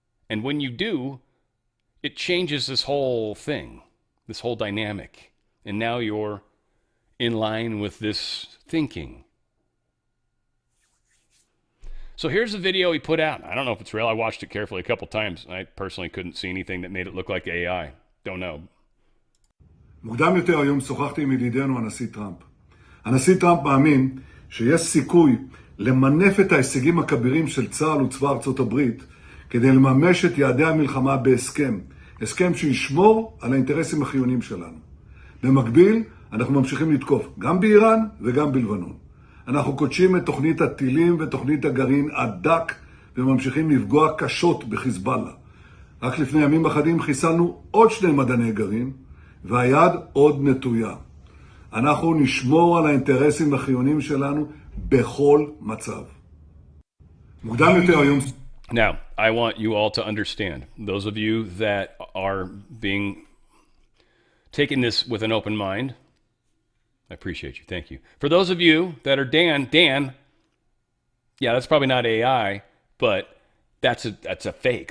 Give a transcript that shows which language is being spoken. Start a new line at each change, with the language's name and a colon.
English: And when you do, it changes this whole thing, this whole dynamic. And now you're in line with this thinking. So here's the video he put out. I don't know if it's real. I watched it carefully a couple times. I personally couldn't see anything that made it look like AI. Don't know.
Hebrew: מוקדם יותר היום שוחחתי עם ידידנו הנשיא טראמפ. הנשיא טראמפ מאמין שיש סיכוי למנף את ההישגים הכבירים של צה"ל וצבא ארצות הברית כדי לממש את יעדי המלחמה בהסכם. הסכם שישמור על האינטרסים החיוניים שלנו. במקביל, אנחנו ממשיכים לתקוף גם באיראן וגם בלבנון. אנחנו קודשים את תוכנית הטילים ותוכנית הגרעין עד דק וממשיכים לפגוע קשות בחיזבאללה. רק לפני ימים אחדים חיסלנו עוד 2 מדעני גרעין והיד עוד נטויה. אנחנו נשמור על האינטרסים החיוניים שלנו בכל מצב. מוקדם יותר היום...
English: Now, I want you all to understand, those of you that are taking this with an open mind, I appreciate you. Thank you. For those of you that are Dan, yeah, that's probably not AI, but that's a fake.